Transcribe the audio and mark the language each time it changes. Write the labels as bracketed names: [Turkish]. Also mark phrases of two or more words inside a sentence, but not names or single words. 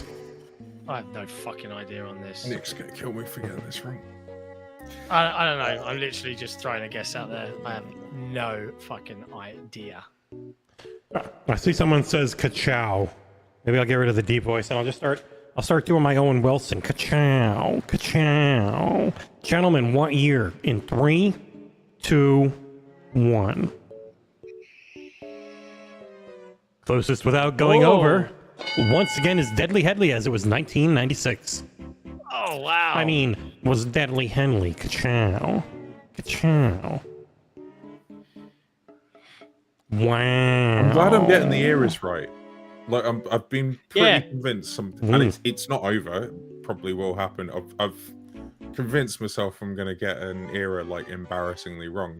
[English] I have no fucking idea on this. Nick's gonna kill me for getting this wrong. I don't know. I'm literally just throwing a guess out there. I have no fucking idea. I see someone says ka-chow. Maybe I'll get rid of the deep voice and I'll start doing my Owen Wilson. Ka-chow, ka-chow. Gentlemen, what year? In 3, 2, 1. Closest without going Whoa. over, once again, is Deadly Headley, as it was 1996. Oh, wow. I mean, was Deadly Headley. Ka-chow. Ka-chow. Wow. I'm glad I'm getting the eras right. Like I've been pretty Yeah. convinced something, and it's not over. It probably will happen. I've convinced myself I'm gonna get an era like embarrassingly wrong.